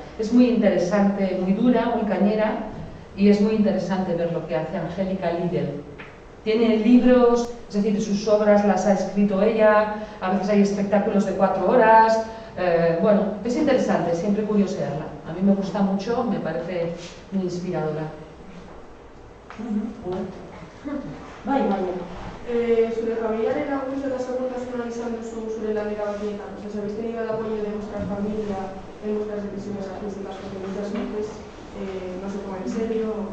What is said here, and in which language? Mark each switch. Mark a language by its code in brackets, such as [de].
[es] Es muy interesante, muy dura, muy cañera, y es muy interesante ver lo que hace Angélica Lidl. Tiene libros, es decir, sus obras las ha escrito ella, a veces hay espectáculos de 4 horas, bueno, es interesante, siempre curiosearla. A mí me gusta mucho, me parece muy inspiradora. [eu] Zure familiaren laguntza eta segurtasuna izan duzu zure lanera horietan. [es] O sea, ¿habéis tenido el apoyo de vuestra familia en vuestras decisiones artísticas? Porque muchas veces no se toma en serio.